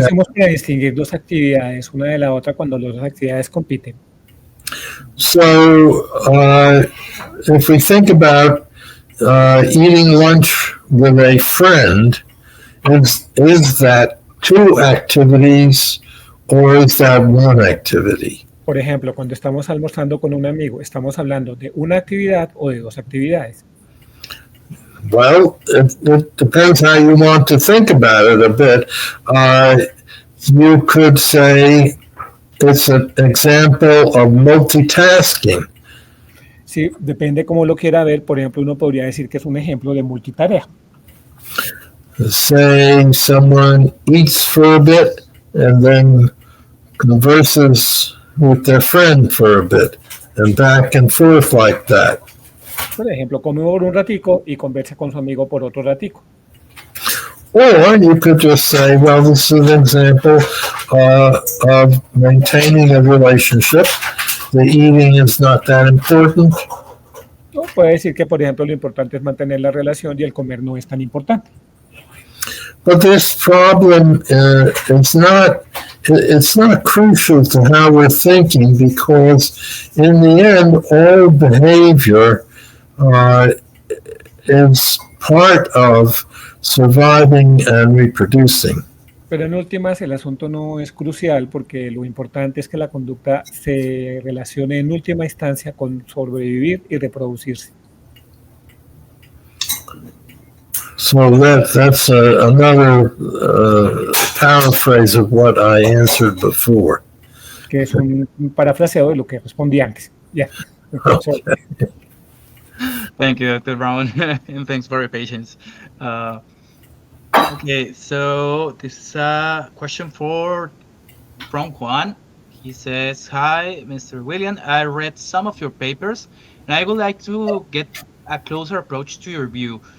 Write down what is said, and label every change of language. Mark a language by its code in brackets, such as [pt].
[es] hacemos para distinguir dos actividades una de la otra cuando las dos actividades compiten? [en] So if we think about eating lunch with a friend, is that two activities or is that one activity? [es] Por ejemplo, cuando estamos almorzando con un amigo, ¿estamos hablando de una actividad o de dos actividades? [en] Well, it depends how you want to think about it a bit. You could say it's an example of multitasking. [es] Sí, depende cómo lo quiera ver. Por ejemplo, uno podría decir que es un ejemplo de multitarea. [en] Say someone eats for a bit and then converses with their friend for a bit and back and forth like that. [es] Por ejemplo, come por un ratico y conversa con su amigo por otro ratico. [en] Or you could just say, well, this is an example of maintaining a relationship. The eating is not that important. [es] ¿No? Puede decir que, por ejemplo, lo importante es mantener la relación y el comer no es tan importante. [en] But this problem it's not crucial to how we're thinking, because in the end, all behavior is part of surviving and reproducing. [es] Pero en últimas, el asunto no es crucial porque lo importante es que la conducta se relacione en última instancia con sobrevivir y reproducirse. [en] So that's another paraphrase of what I answered before. [es] Que es un parafraseado de lo que respondí antes. [en] Yeah. Okay. Thank you, Dr. Brown, and thanks for your patience. Okay, so this is a question from Juan. He says, "Hi, Mr. William. I read some of your papers, and I would like to get a closer approach to your view.